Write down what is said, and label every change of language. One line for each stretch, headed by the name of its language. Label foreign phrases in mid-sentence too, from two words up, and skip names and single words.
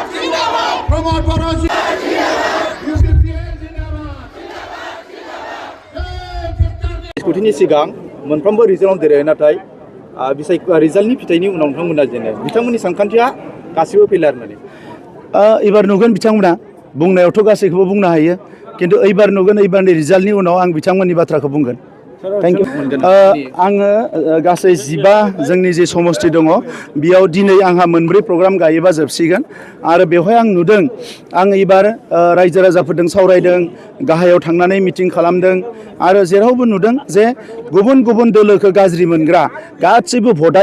Hindi: जिंदाबाद प्रमोद बरो जिंदाबाद यूपीपीएल जिंदाबाद
Bodo: स्कुटिनि सिगां मोनफ्रोमबो रिजाल्टआव देरो नाथाय रिजाल्टनि फिथाइनि उनाव नोंथांमोना जेनो बिथांमोननि सानखान्थिया गासिबो फेलार माने एबार नुगोन बिथांमोना बुंनायावथ' गासैखौबो बुंनो हायो किन्तु एबार नुगोन एबारनि रिजाल्टनि उनाव आं बिथांमोननि बाथ्राखौ बुंगोन
English: thank you
Bodo: आङो गासै 15 जोंनि जे समष्टि दङ बेयाव दिनै आंहा मोनब्रै प्रग्राम गायोबा जोबसिगोन आरो बेवहाय आं नुदों आं एबार रायजो राजाफोरजों सावरायदों गाहायाव थांनानै मिटिं खालामदों आरो जेरावबो नुदों जे गुबुन गुबुन दोलोखौ गाज्रि मोनग्रा गासैबो भटआ